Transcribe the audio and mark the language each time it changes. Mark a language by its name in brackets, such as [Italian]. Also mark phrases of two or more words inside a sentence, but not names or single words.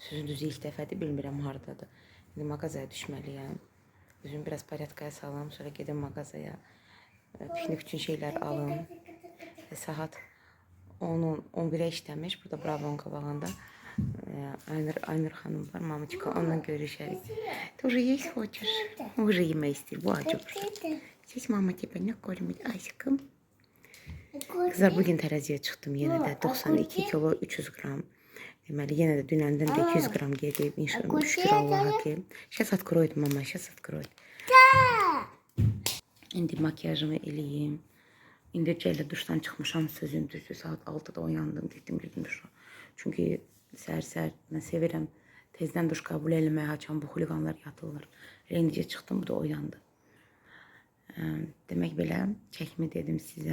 [Azerbaijani] Sözün düzü ilk dəfədir, bilmirəm hardadır. İndi mağazaya düşməliyəm. Özümü biraz porядkaya salam, sonra gedim mağazaya. Piknik üçün şeylər alım. Saat 10-11'e işləmiş. Burada Bravo'nun qabağında Aynur xanım var, mamaçka, onunla görüşərik. [Russian] Ты уже есть хочешь? Уже [Azerbaijani] yemək istəyir, bu acı. [Russian] Здесь mama тебя не кормит, [Azerbaijani] aşkım. Kızlar, bugün tərəziyə çıxdım yenə də 92 kilo 300 qram. Deməli, yenə də dünəndən də 200 qram gedib. İnşallah, şükür Allah'a ki. [Russian] Сейчас откроет mama, сейчас откроет. [Azerbaijani] İndi makyajımı eləyim. İndicə duşdan çıxmışam, sözün düzü. Saat 6'da oyandım, getdim duşa. Çünki səhər mən sevirəm. Tezdən duş qəbul eləməyə açan bu xuliqanlar yatırlar. İndicə çıxdım, bu da oyandı. Demək belə, çəkimi dedim sizə.